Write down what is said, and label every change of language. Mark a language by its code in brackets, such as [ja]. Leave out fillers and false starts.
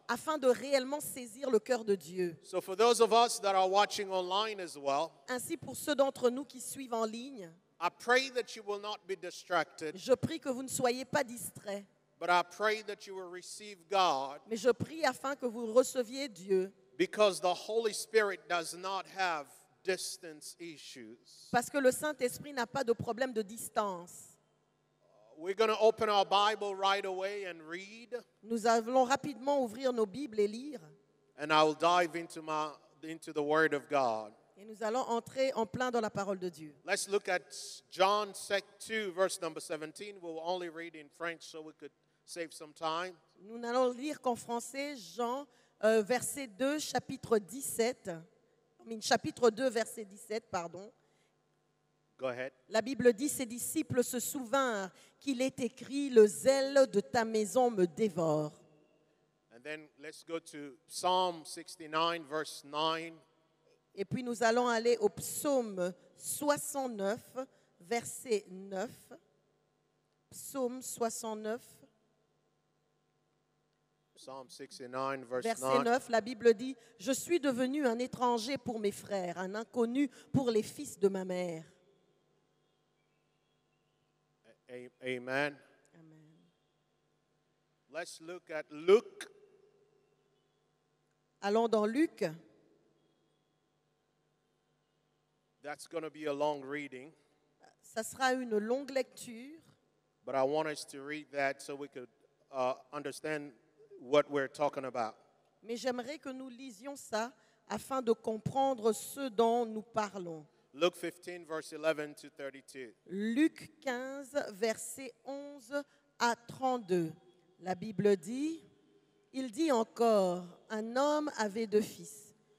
[fr] afin de réellement saisir le cœur de Dieu. [en] So for those of us that are watching online as well, [fr] Ainsi, pour ceux d'entre nous qui suivent en ligne, [en] I pray that you will not be distracted, [fr] je prie que vous ne soyez pas distraits, [en] but I pray that you will receive God, [fr] mais je prie afin que vous receviez Dieu, [en] because the Holy Spirit does not have distance issues. [fr] parce que le Saint-Esprit n'a pas de problème de distance. [en] We're going to open our Bible right away and read, [fr] Nous allons rapidement ouvrir nos Bibles et lire, [en] and I will dive into the Word of God. [fr] et nous allons entrer en plein dans la parole de Dieu. [en] Let's look at John 2, verse number 17. We'll only read in French so we could save some time. [fr] Nous n'allons lire qu'en français, Jean, verset 2, chapitre 2, verset 17, pardon. [en] Go ahead. [fr] La Bible dit, ses disciples se souvinrent qu'il est écrit, le zèle de ta maison me dévore. [en] And then let's go to Psalm 69, verse 9. [fr] Et puis nous allons aller au psaume 69, verset 9. Psaume 69, [en] Psalm 69, verse [fr] verset 9. 9, la Bible dit, je suis devenu un étranger pour mes frères, un inconnu pour les fils de ma mère. Amen. Amen. [en] Let's look at Luke. [fr] Allons dans Luc. [en] That's going to be a long reading, [fr] Ça sera une longue lecture, [en] but I want us to read that so we could understand what we're talking about. [fr] mais j'aimerais que nous lisions ça afin de comprendre ce dont nous parlons. [en] Luke 15, verse 11 to 32. [fr] Luc 15, versets 11 à 32. La Bible dit, il dit encore, un homme avait 2 fils.